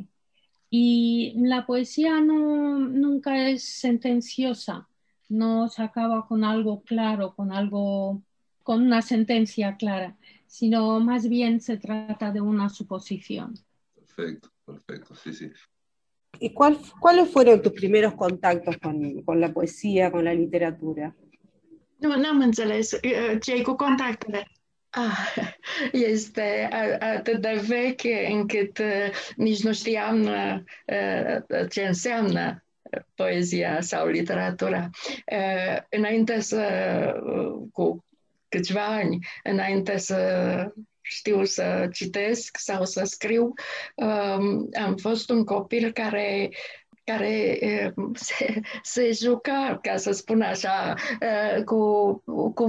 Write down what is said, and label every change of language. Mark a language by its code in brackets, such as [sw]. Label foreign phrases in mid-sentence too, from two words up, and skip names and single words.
[es] Y la poesía nunca es sentenciosa, no se acaba con algo claro, con una sentencia clara, sino más bien se trata de una suposición. Perfecto, sí, sí. ¿Y cuáles fueron tus primeros contactos con la poesía, con la literatura? [ro] N-am înțeles. Ce-ai cu contactele? Este atât de veche încât nici nu știam ce înseamnă poezia sau literatura. Cu câțiva ani, înainte să știu să citesc sau să scriu, am fost un copil care se juca, ca să spun așa, cu cuvintele.